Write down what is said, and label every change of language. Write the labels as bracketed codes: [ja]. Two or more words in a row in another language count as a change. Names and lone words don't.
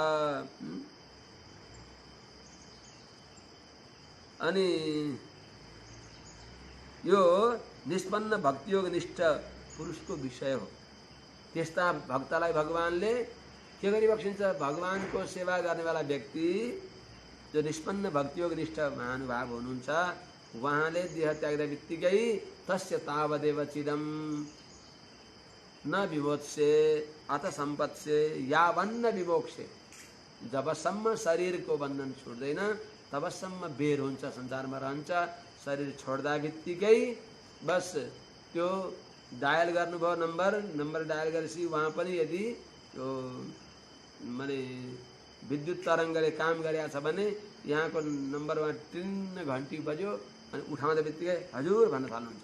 [ne] अनि यो निष्पन्न भक्तियोग निष्ठ पुरुषको विषय हो। त्यस्ता भक्तलाई भगवानले के गरिबक्सिन्छ? भगवानको सेवा गर्नेवाला व्यक्ति जो निष्पन्न भक्तियोग निष्ठ महानुभाव हुनुहुन्छ उहाँले देह त्याग्दा बित्तिकै [sa] तस्य तावदेव चिदम न विमोत्से अथ सम्पत्से यावन्न विमोक्षे, [ne] जबसम्म शरीरको बन्धन छुट्दैन तबसम्म बेर हुन्छ, संसारमा रहन्छ। शरीर छोड्दा बित्तिकै बस त्यो डायल गर्नुभयो नम्बर डायल गरेपछि उहाँ पनि यदि त्यो माने विद्युत तरङ्गले काम गरेको छ भने यहाँको नम्बरमा टिन्न घन्टी बज्यो अनि उठाउँदा बित्तिकै हजुर भन्न थाल्नुहुन्छ।